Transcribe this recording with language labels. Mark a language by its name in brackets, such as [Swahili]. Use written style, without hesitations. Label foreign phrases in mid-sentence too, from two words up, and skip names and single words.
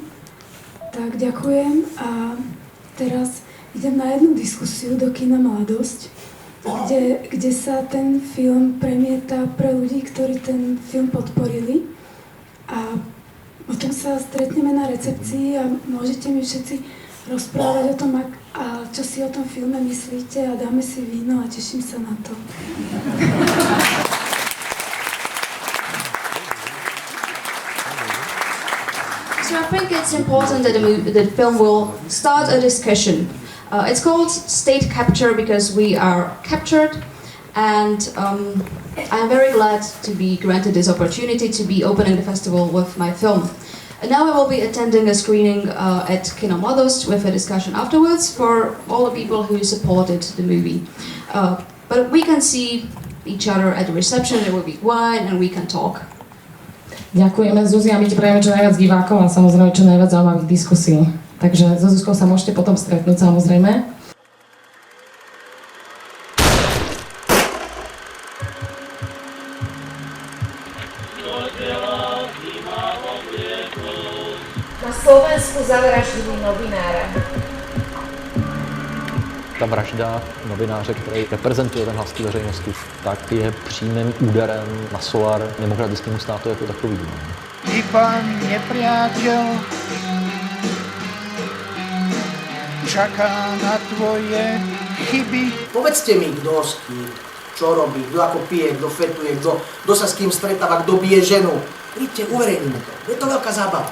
[Slovak] Tak ďakujem a teraz idem na jednu diskusiu do kina Mladosť, kde sa ten film premieta pre ľudí, ktorí ten film podporili. A potom sa stretneme na recepcii a môžete mi všetci rozprávať o tom, čo si o tom filme myslíte a dáme si víno a teším sa na to. [English] So I think it's important that the film will start a discussion. It's called State Capture because we are captured, and I'm very glad to be granted this opportunity to be opening the festival with my film. And now I will be attending a screening at Kino Mladost with a discussion afterwards for all the people who supported the movie. But we can see each other at the reception, there will be wine and we can talk. [Slovak] Ďakujeme, Zuzi, a my ti prajeme čo najviac divákov a samozrejme čo najviac zaujímavých diskusí. Takže so Zuzkou sa môžete potom stretnúť, samozrejme. Na Slovensku zavraždili novinára. [Czech] Ta vražda novináře, který reprezentuje ten hlas veřejnosti, tak je přímým úderem na solar demokratickému státu jako takový. [Slovak] Iba nepriateľ čaká na tvoje chyby. Povedzte mi, kto s kým, čo robí, kto ako pije, kto fetuje, kto sa s kým stretáva, kto bije ženu. Príďte, uverejníme to. Je to veľká zábava.